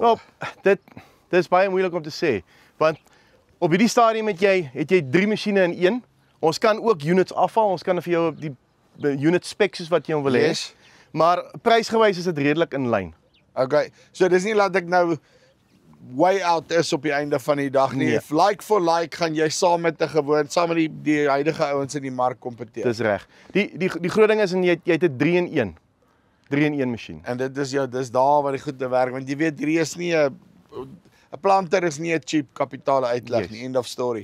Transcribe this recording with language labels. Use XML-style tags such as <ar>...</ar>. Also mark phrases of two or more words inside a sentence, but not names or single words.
<af>Nou, dit is baie moeilik om te sê, want op hierdie stadium het jy 3 masjiene in een. Ons kan ook units afhaal, ons kan vir jou die</af> <en>unit specs</en> <af>soos wat jy wil hê. Yes. Maar prysgewys is dit redelik in lyn. Okay, so dis nie laat ek nou</af> <en>way out</en> <af>is op die einde van die dag nie. Nee.</af> <en>Like for like</en> <af>gaan jy saam met saam met die huidige ouens in die mark kompeteer. Dis reg. Die groot ding is en jy het 'n 3-in-1. 3-in-1 masjien. En dis daar waar die goed te werk, want jy weet hierdie is nie 'n planter is nie 'n cheap kapitaal uitleg nie,</af> <en>end of story.</en>